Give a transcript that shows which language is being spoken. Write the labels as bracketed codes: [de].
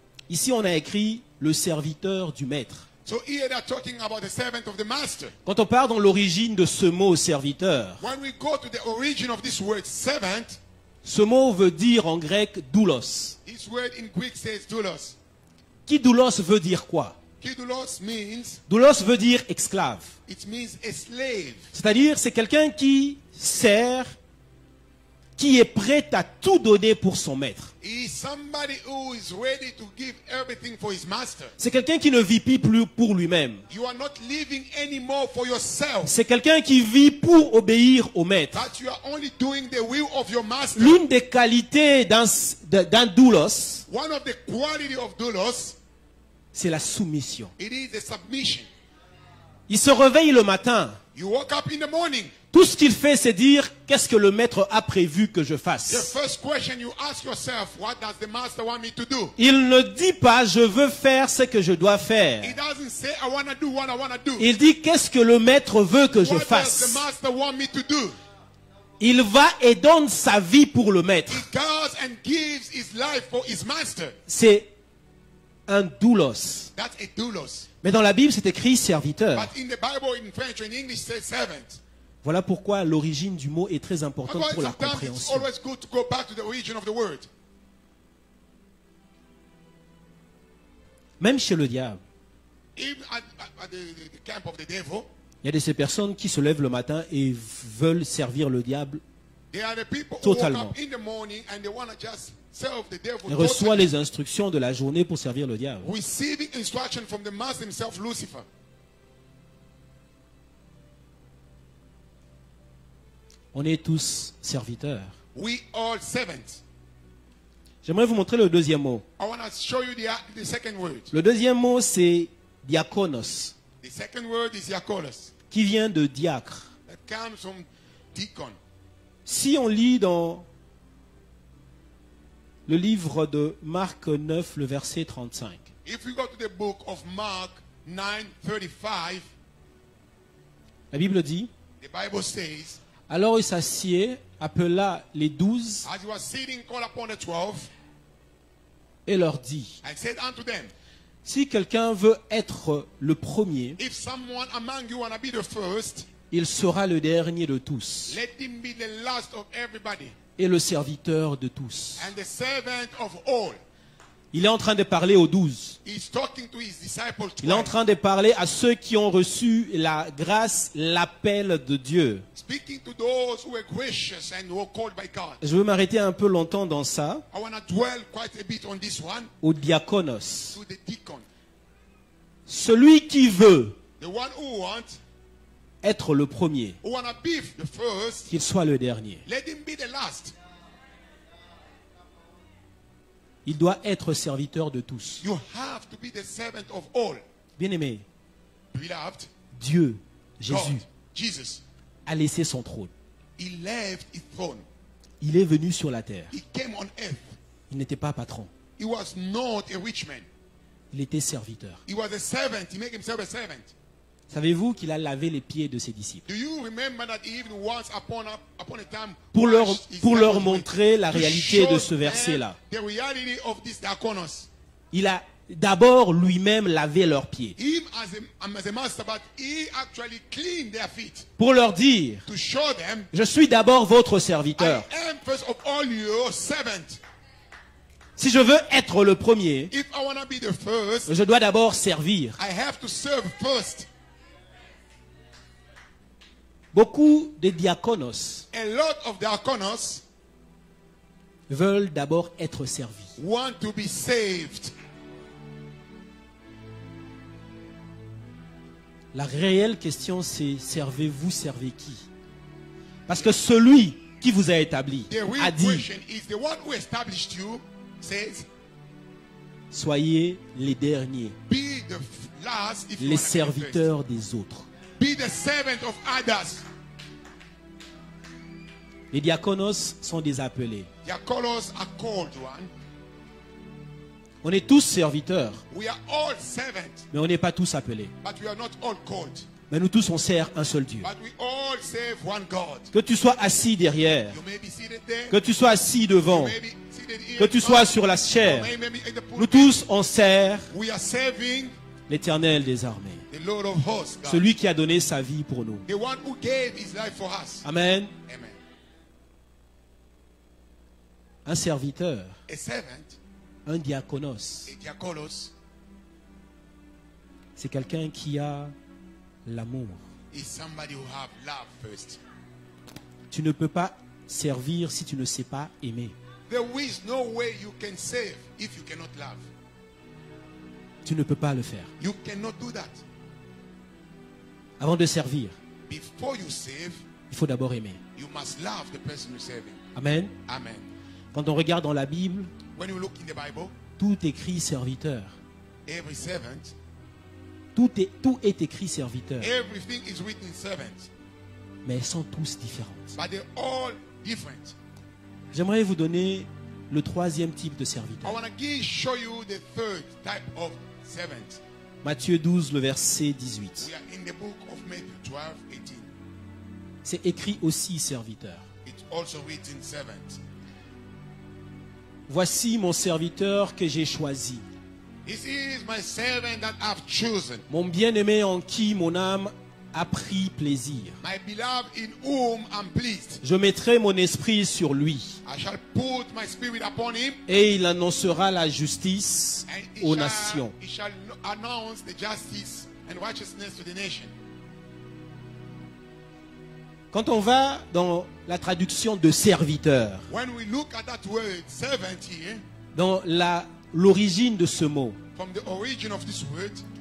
[fr] Ici, on a écrit le serviteur du maître. [en] So here they're talking about the servant of the master. [fr] Quand on part dans l'origine de ce mot serviteur, [en] When we go to the origin of this word servant, [fr] ce mot veut dire en grec doulos. [en] this word in Greek says doulos. [fr] Qui doulos veut dire quoi? [en] Doulos means, [fr] Doulos veut dire esclave. [en] it means a slave. [fr] C'est-à-dire, c'est quelqu'un qui sert, qui est prêt à tout donner pour son maître. [en] He is somebody who is ready to give everything for his master. [fr] C'est quelqu'un qui ne vit plus pour lui-même. [en] You are not living anymore for yourself, [fr] C'est quelqu'un qui vit pour obéir au maître. [en] but you are only doing the will of your master. [fr] L'une des qualités d'un doulos, [en] One of the quality of doulos, [fr] c'est la soumission. [en] it is a submission. [fr] Il se réveille le matin. [en] You woke up in the morning. [fr] Tout ce qu'il fait, c'est dire qu'est-ce que le maître a prévu que je fasse. [en] The first question you ask yourself, what does the master want me to do? [fr] Il ne dit pas je veux faire ce que je dois faire. [en] He doesn't say I want to do what I want to do. [fr] Il dit qu'est-ce que le maître veut que je [en] What does [fr] fasse. [en] the master want me to do? [fr] Il va et donne sa vie pour le maître. [en] He goes and gives his life for his master. [fr] C'est un doulos. [en] That's a doulos. [fr] Mais dans la Bible, c'est écrit serviteur. [en] But in the Bible, in French or in English, it says servant. [fr] Voilà pourquoi l'origine du mot est très importante [en] That's why [fr] pour la [en] sometimes it's [fr] compréhension. [en] always good to go back to the origin of the word. [fr] Même chez le diable, [en] Even at the camp of the devil, [fr] il y a de ces personnes qui se lèvent le matin et veulent servir le diable. [en] there are the people who woke [fr] Totalement. [en] up in the morning and they want to just serve the devil. [fr] Et reçoit [en] totally. [fr] les instructions de la journée pour servir le diable. [en] Receiving instruction from the master himself, Lucifer. [fr] On est tous serviteurs. [en] We all servants. [fr] J'aimerais vous montrer le deuxième mot. [en] I want to show you the second word. [fr] Le deuxième mot, c'est diakonos, [en] The second word is diakolos. [fr] qui vient de diacre. [en] That comes from deacon. [fr] Si on lit dans le livre de Marc 9, le verset 35, [en] If we go to the book of Mark 9:35, [fr] la Bible dit, [en] the Bible says, [fr] alors il s'assied, appela les 12 [en] as he was sitting, called upon the 12, [fr] et leur dit, [en] and said unto them, [fr] si quelqu'un veut être le premier, [en] if someone among you want to be the first, [fr] il sera le dernier de tous [en] let him be the last of everybody, [fr] et le serviteur de tous. [en] and the servant of all. [fr] Il est en train de parler aux 12. [en] He's talking to his disciples. [fr] Il est en train de parler à ceux qui ont reçu la grâce, l'appel de Dieu. [en] Speaking to those who were gracious and who were called by God. [fr] Je veux m'arrêter un peu longtemps dans ça, [en] I want to dwell quite a bit on this one, [fr] au diakonos. [en] to the deacon. [fr] Celui qui veut [en] The one who wants, [fr] être le premier, [en] who want to be the first, [fr] qu'il soit le dernier. [en] let him be the last. [fr] Il doit être serviteur de tous. [en] You have to be the servant of all. [fr] Bien-aimé, [en] Beloved, [fr] Dieu, [en] God, [fr] Jésus, [en] Jesus, [fr] a laissé son trône. [en] he left his throne. [fr] Il est venu sur la terre. [en] He came on earth. [fr] Il n'était pas patron. [en] He was not a rich man. [fr] Il était serviteur. [en] He was a servant. He made himself a servant. [fr] Savez-vous qu'il a lavé les pieds de ses disciples [en] Do you remember that even once upon a time [fr] pour leur [en] washed his disciples' [fr] montrer la [en] feet, to [fr] réalité de [en] show [fr] ce verset-là. [en] them the reality of this diakonos. [fr] Il a d'abord lui-même lavé leurs pieds [en] Him as a master, but he actually cleaned their feet [fr] pour leur dire, [en] to show them, [fr] je suis d'abord votre [en] I [fr] serviteur. [en] am first of all your servant. [fr] Si je veux être le premier, [en] If I want to be the first, [fr] je dois d'abord servir. [en] I have to serve first. [fr] Beaucoup de diakonos [en] A lot of diakonos [fr] veulent d'abord être servis. [en] want to be saved. [fr] La réelle question, c'est servez-vous, servez qui? Parce que celui qui vous a établi [en] The real [fr] a dit, [en] question is the one who established you says, [fr] soyez les derniers, [en] be the last if you [fr] les [en] want to be the first. [fr] serviteurs des autres. [en] Be the servant of others. [fr] Les diakonos sont des appelés. [en] Diakonos are called one. [fr] On est tous serviteurs, [en] We are all servants, [fr] mais on n'est pas tous appelés. [en] but we are not all called. [fr] Mais nous tous, on sert un seul Dieu. [en] But we all serve one God. [fr] Que tu sois assis derrière, [en] You may be seated there. [fr] que tu sois assis devant, [en] You may be seated here. [fr] que tu sois sur la chair, [en] You may be in the pulpit. [fr] nous tous, on sert [en] We are serving [fr] l'Éternel des armées. [en] the Lord of hosts, God. [fr] Celui qui a donné sa vie pour nous. [en] The one who gave his life for us. [fr] Amen. [en] Amen. [fr] Un serviteur, [en] A servant, [fr] un diakonos, [en] a diakonos, [fr] c'est quelqu'un qui a l'amour. [en] is somebody who have love first. [fr] Tu ne peux pas servir si tu ne sais pas aimer. [en] There is no way you can save if you cannot love. [fr] Tu ne peux pas le faire. [en] You cannot do that. [fr] Avant de servir, [en] Before you save, [fr] il faut d'abord aimer. [en] you must love the person you're serving. [fr] Amen. [en] Amen. [fr] Quand on regarde dans la Bible, [en] When you look in the Bible, [fr] tout écrit serviteur. [en] every servant [fr] Tout est écrit serviteur. [en] Everything is written servant. [fr] Mais elles sont tous différentes. [en] But they're all different. [fr] J'aimerais vous donner le troisième type de serviteur. [en] I want to show you the third type of servant. [fr] Matthieu 12, le verset 18. [en] We are in the book of Matthew 12, 18. [fr] C'est écrit aussi serviteur. [en] It's also written servant. [fr] Voici mon serviteur que j'ai choisi. [en] This is my servant that I've chosen. [fr] Mon bien-aimé en qui mon âme a pris plaisir. [en] My beloved in whom I'm pleased. [fr] Je mettrai mon esprit sur lui. [en] I shall put my spirit upon him. [fr] Et il annoncera la justice aux nations. [en] He shall announce the justice and righteousness to the nation. [fr] Quand on va dans la traduction de serviteur, [en] When we look at that word servant here, [fr] dans l'origine de ce mot, [en] from the origin of this word,